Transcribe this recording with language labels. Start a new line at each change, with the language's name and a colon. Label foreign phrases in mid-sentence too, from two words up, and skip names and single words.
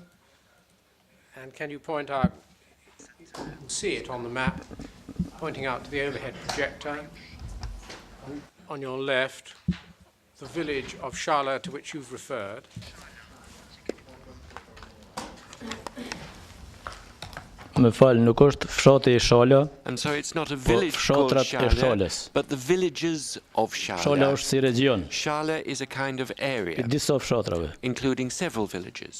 English: And can you point out, you can see it on the map, pointing out to the overhead projector. On your left, the village of Shala to which you've referred.
Albanian: Më falë, nuk është fshati I Shala,
English: And so it's not a
Albanian: po
English: village called
Albanian: fshatrat e Shala, Shalës.
English: but the villages of Shala Shala.
Albanian: është si region,
English: Shala is a kind of I area,
Albanian: disa fshatrave.
English: including several villages.